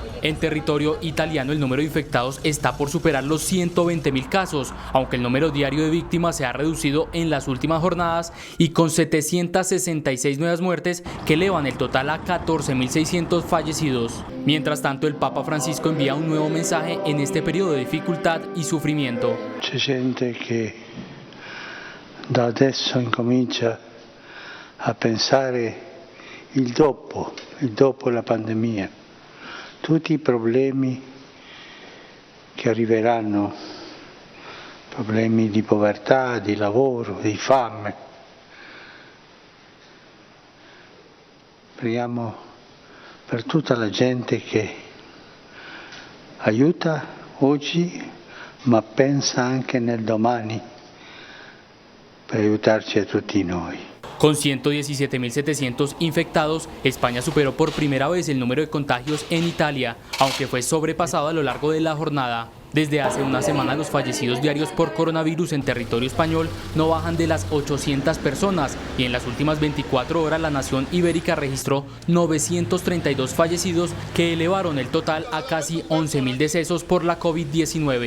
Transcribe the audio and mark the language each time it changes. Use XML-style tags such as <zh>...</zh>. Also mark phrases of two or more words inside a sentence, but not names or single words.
<es>En territorio italiano el número de infectados está por superar los 120.000 casos, aunque el número diario de víctimas se ha reducido en las últimas jornadas y con 766 nuevas muertes que elevan el total a 14.600 fallecidos. Mientras tanto, el Papa Francisco envía un nuevo mensaje en este periodo de dificultad y sufrimiento.</es> <it>C'è gente che da adesso incomincia a pensare il dopo la pandemia, tutti i problemi che arriveranno, problemi di povertà, di lavoro, di fame. Preghiamo per tutta la gente che aiuta oggi, ma pensa anche nel domani per aiutarci a tutti noi.</it> <es>Con 117.700 infectados, España superó por primera vez el número de contagios en Italia, aunque fue sobrepasado a lo largo de la jornada. Desde hace una semana los fallecidos diarios por coronavirus en territorio español no bajan de las 800 personas y en las últimas 24 horas la nación ibérica registró 932 fallecidos que elevaron el total a casi 11.000 decesos por la COVID-19.</es>